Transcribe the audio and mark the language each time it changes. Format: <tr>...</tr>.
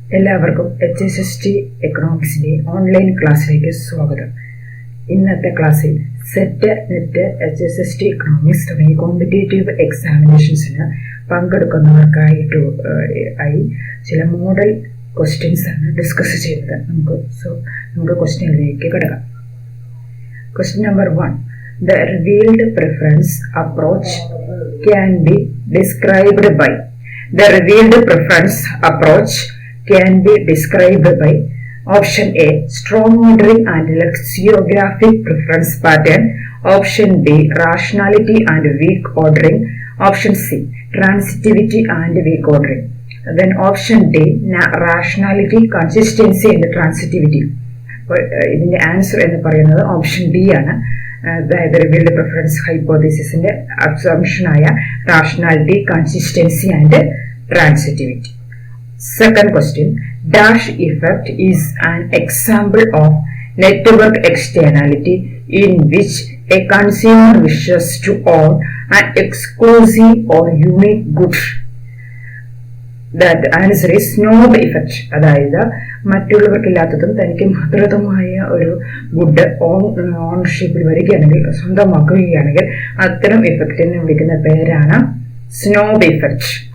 <ml>എല്ലാവർക്കും HST എക്കണോമിക്സിന്റെ online ക്ലാസ്സിലേക്ക് സ്വാഗതം. ഇന്നത്തെ ക്ലാസ്സിൽ സെറ്റ്, നെറ്റ്, HST എക്കണോമിക്സ് തുടങ്ങിയ കോമ്പറ്റേറ്റീവ് എക്സാമിനേഷൻസിന് പങ്കെടുക്കുന്നവർക്കായിട്ട് ചില മോഡൽ ക്വസ്റ്റ്യൻസ് ആണ് ഡിസ്കസ് ചെയ്യുന്നത്. നമുക്ക് ക്വസ്റ്റ്യനിലേക്ക് കിടക്കാം.</ml> <en>Question number 1. The revealed preference approach can be described by. The revealed preference approach can be described by option A, strong ordering and lexicographic preference pattern, option B, rationality and weak ordering, option C, transitivity and weak ordering, then option D, rationality, consistency and transitivity.</en> <ml>ഇതിന്റെ answer എന്ന് പറയുന്നത് option D ആണ്. അതായത് revealed preference ഹൈപ്പോത്തസിസിന്റെ അസംഷനായ rationality, consistency and transitivity.</ml> <en>Second question, dash effect is an example of network externality in which a consumer wishes to own an exclusive or unique good. That answer is snob effect.</en> <ml>അതായത് മറ്റുള്ളവർക്കില്ലാത്തതും തനിക്ക് മാത്രമായ ഒരു good ഓണർഷിപ്പിൽ വരികയാണെങ്കിൽ, സ്വന്തമാക്കുകയാണെങ്കിൽ അത്തരം ഇഫക്റ്റിനെ വിളിക്കുന്ന പേരാണ് snob effect.</ml>